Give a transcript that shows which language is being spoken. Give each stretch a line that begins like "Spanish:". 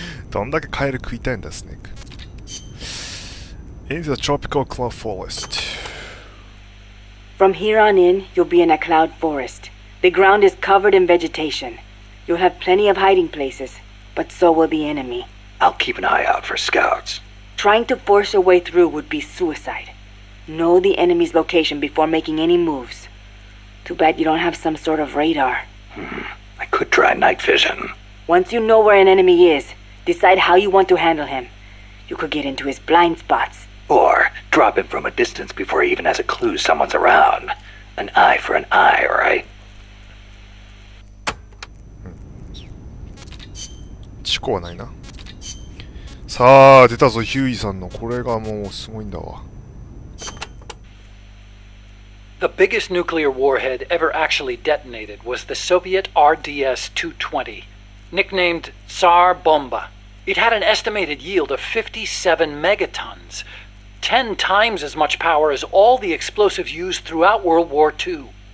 Japanese: どんだけカエル食いたいんだ、スネーク。
English: In the tropical cloud forest. From here on in, you'll be in a cloud forest. The ground is covered in vegetation. You'll have plenty of hiding places, but so will the enemy. I'll keep an eye out for scouts. Trying to force your way through would be suicide. Know the enemy's location before making any moves. Too bad you don't have some sort of radar. I could try night vision. Once you know where an enemy is, decide how you want to handle him. You could get into his blind spots. Or drop him from a distance before he even has a clue someone's around. An eye for an eye, alright?
Japanese: 思考はないな。さあ、出たぞ、ヒューイさんの。これがもうすごいんだわ。
English: The biggest nuclear warhead ever actually detonated was the Soviet RDS-220, nicknamed Tsar Bomba. It had an estimated yield of 57 megatons. 10 times as much power as all the explosives used throughout World War II.